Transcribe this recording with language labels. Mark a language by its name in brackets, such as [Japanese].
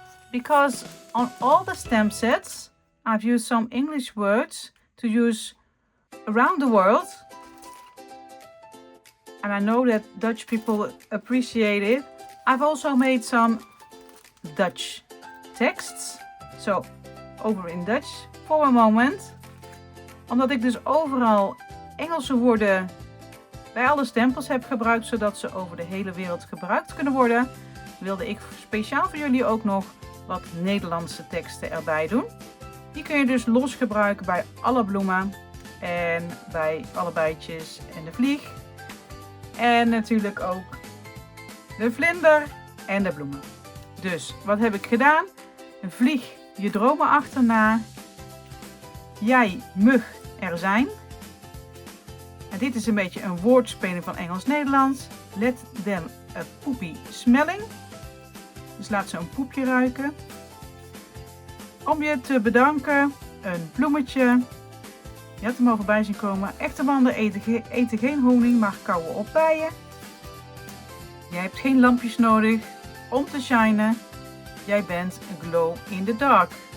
[English] Because on all the stamp sets I've used some English words to use around the world, and I know that Dutch people appreciate it. I've also made some Dutch texts, so over in Dutch [Dutch] voor een moment. Omdat ik dus overal Engelse woorden bij alle stempels heb gebruikt, zodat ze over de hele wereld gebruikt kunnen worden, wilde ik speciaal voor jullie ook nog wat Nederlandse teksten erbij doen. Die kun je dus los gebruiken bij alle bloemen en bij alle bijtjes en de vlieg. En natuurlijk ook de vlinder en de bloemen. Dus wat heb ik gedaan? Vlieg je dromen achterna. Jij mug er zijn. En dit is een beetje een woordspeling van Engels-Nederlands. [English] Let them a poopy smelling. [Dutch] Dus laat ze een poepje ruiken. Om je te bedanken, een bloemetje. Je had hem al voorbij zien komen. Echte mannen eten geen honing, maar kauwen op bijen. Jij hebt geen lampjes nodig om te shinen. Jij bent een [English] glow in the dark.